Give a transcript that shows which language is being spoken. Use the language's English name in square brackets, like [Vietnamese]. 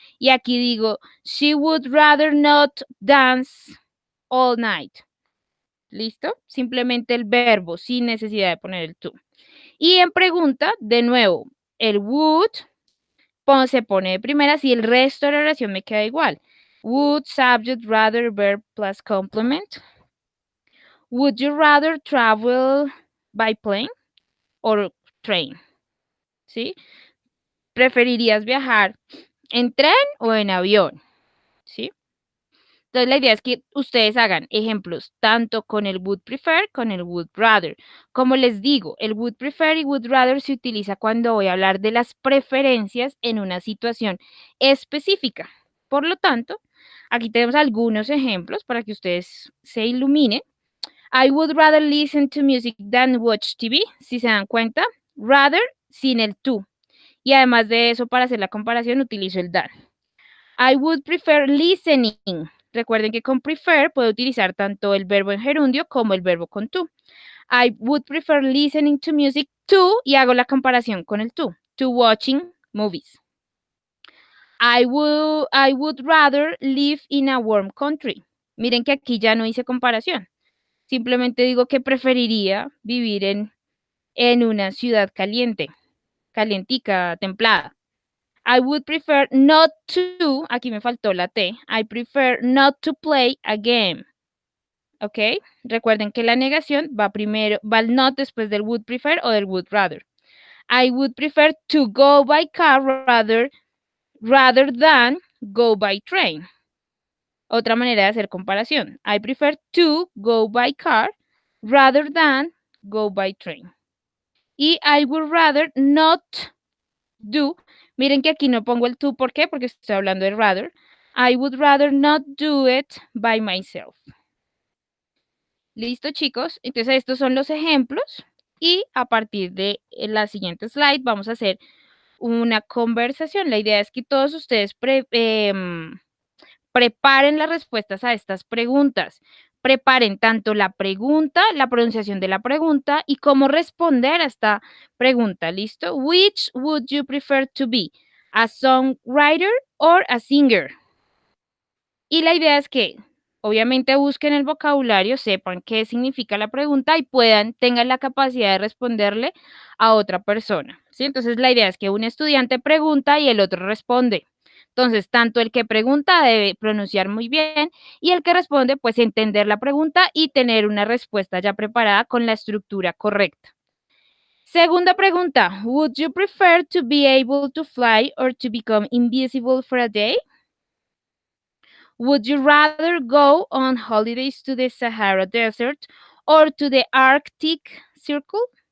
[Spanish] Y aquí digo, [English] she would rather not dance all night. [Spanish] ¿Listo? Simplemente el verbo sin necesidad de poner el to. Y en pregunta, de nuevo, el would se pone de primeras y el resto de la oración me queda igual. [English] Would, subject, rather, verb plus complement. Would you rather travel by plane or train? [Spanish] ¿Sí? ¿Preferirías viajar en tren o en avión? ¿Sí? Entonces la idea es que ustedes hagan ejemplos tanto con el would prefer con el would rather. Como les digo, el would prefer y would rather se utiliza cuando voy a hablar de las preferencias en una situación específica. Por lo tanto, aquí tenemos algunos ejemplos para que ustedes se iluminen. [English] I would rather listen to music than watch TV. [Spanish] Si se dan cuenta, rather sin el to. Y además de eso, para hacer la comparación, utilizo el than. [English] I would prefer listening. [Spanish] Recuerden que con prefer puedo utilizar tanto el verbo en gerundio como el verbo con to. [English] I would prefer listening to music to, [Spanish] y hago la comparación con el [English] to watching movies. I would rather live in a warm country. [Spanish] Miren que aquí ya no hice comparación. Simplemente digo que preferiría vivir en una ciudad caliente, calientica, templada. [English] I would prefer not to, [Spanish] aquí me faltó la T, [English] I prefer not to play a game. ¿Ok? [Spanish] Recuerden que la negación va primero, va el not después del would prefer o del would rather. [English] I would prefer to go by car rather than go by train. [Spanish] Otra manera de hacer comparación. [English] I prefer to go by car rather than go by train. Y I would rather not do. [Spanish] Miren que aquí no pongo el to, ¿por qué? Porque estoy hablando de rather. [English] I would rather not do it by myself. [Spanish] Listo, chicos. Entonces, estos son los ejemplos. Y a partir de la siguiente slide vamos a hacer una conversación. La idea es que todos ustedes preparen las respuestas a estas preguntas. Preparen tanto la pregunta, la pronunciación de la pregunta y cómo responder a esta pregunta. ¿Listo? [English] Which would you prefer to be? A songwriter or a singer? [Spanish] Y la idea es que obviamente busquen el vocabulario, sepan qué significa la pregunta y tengan la capacidad de responderle a otra persona. ¿Sí? Entonces la idea es que un estudiante pregunta y el otro responde. Entonces, tanto el que pregunta debe pronunciar muy bien y el que responde, pues entender la pregunta y tener una respuesta ya preparada con la estructura correcta. Segunda pregunta, [English] would you prefer to be able to fly or to become invisible for a day? Would you rather go on holidays to the Sahara Desert or to the Arctic Circle?